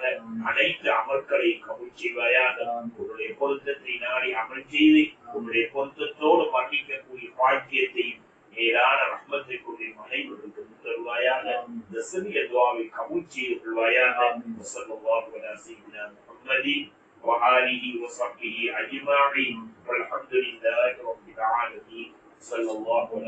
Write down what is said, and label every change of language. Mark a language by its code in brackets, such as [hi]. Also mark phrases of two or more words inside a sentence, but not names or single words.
[ta] அனைத்து அமல்களை கபூல் செய்வாயாக. உன்னுடைய பொருத்தத்தை நாடி அமல் செய்து உன்னுடைய பொருத்தத்தோடு மன்னிக்கக்கூடிய பாக்கியத்தையும் மேலான ரஹ்மத்தை கொண்டு அனைவருக்கு தருவாயாக. இந்த சிறிய துஆவை கபூல் செய்து கொள்வாயாக. [ar] صلى الله عليه وسلم محمد وآله وصحبه أجمعين والحمد لله رب العالمين. صلى الله عليه